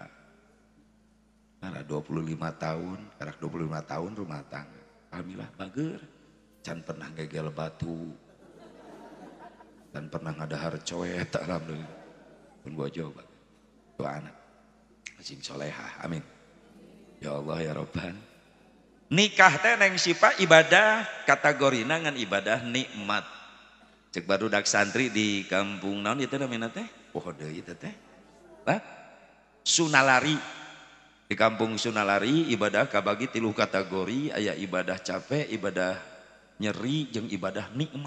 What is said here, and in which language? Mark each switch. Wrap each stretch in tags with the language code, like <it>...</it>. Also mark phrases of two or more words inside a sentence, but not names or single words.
<su>Nara 25 tahun, karak 25 tahun rumah tangga. Alhamdulillah bager. Can pernah gegel batu. Dan pernah ngadahar coet alhamdulillah. Pun bojo bager. Dua anak. Sing solehah amin.</su> <ar>يا الله يا ربنا.</ar> <su>Nikah teh Neng Sipa ibadah kategorina ngan ibadah nikmat. Cek barudak santri di kampung naon ieu teh namina teh? Poho deui teh teh. Sunalari. Di kampung Sunalari ibadah kabagi 3 kategori, aya ibadah capek, ibadah nyeri jeung ibadah nikmat.</su>